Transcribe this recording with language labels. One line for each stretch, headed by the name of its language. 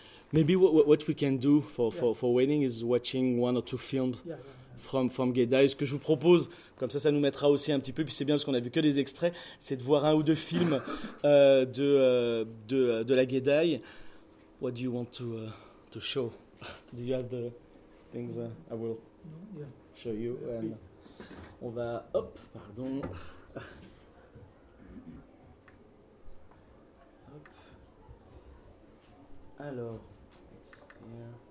English: Maybe what we can do for waiting is watching one or two films from Gaida.
French: Ce que je vous propose, comme ça nous mettra aussi un petit peu, puis c'est bien parce qu'on a vu que des extraits, c'est de voir un ou deux films de la Gaida.
English: What do you want to show? Do you have the things I will show you? And
French: on va hop, pardon. Hop. Alors. Yeah.